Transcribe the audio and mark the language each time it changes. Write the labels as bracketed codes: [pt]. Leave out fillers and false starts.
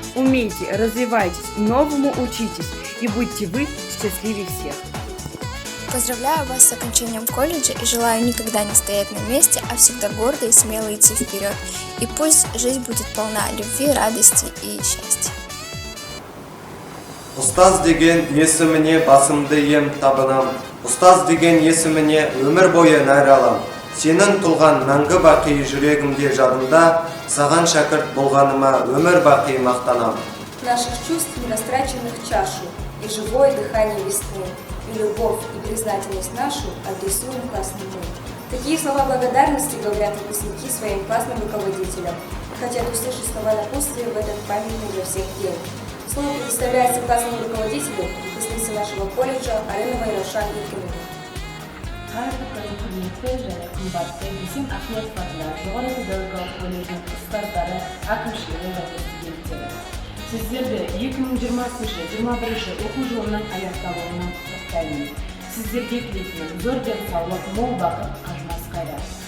[ru] Умейте, развивайтесь, новому учитесь и будьте вы счастливее всех. Поздравляю вас с окончанием колледжа и желаю никогда не стоять на месте, а всегда гордо и смело идти вперед. И пусть жизнь будет полна любви, радости и счастья. [kk] Ұстаз деген есіміне басымды ем табынам. Ұстаз деген есіміне өмір бойы нәр алам. Сенің тұлған мәңгі бақи жүрегімде жадымда, саған шәкірт болғаныма өмір бақи мақтанам. [ru] Наших чувств, не растраченных чашу, и живое дыхание весны, и любовь, и признательность нашу адресуем классным мы. Такие слова благодарности говорят выпускники своим классным руководителям и хотят услышать слова напутствия в этот памятный для всех день. Слово предоставляется классному руководителю, выпускнице нашего колледжа Ареновой Рошан Евгеньевне. [kk] Құрметті және қымбатты Бейсен Ахметов атындағы жоғары педагогикалық колледждің ұстаздары, әкімшілігі және студенттері. Сіздерді 2020-2021 оқу жылының аяқталуына құттықтаймын. Сіздерге тілейтінім зор денсаулық, мол бақыт, қажымас қайрат.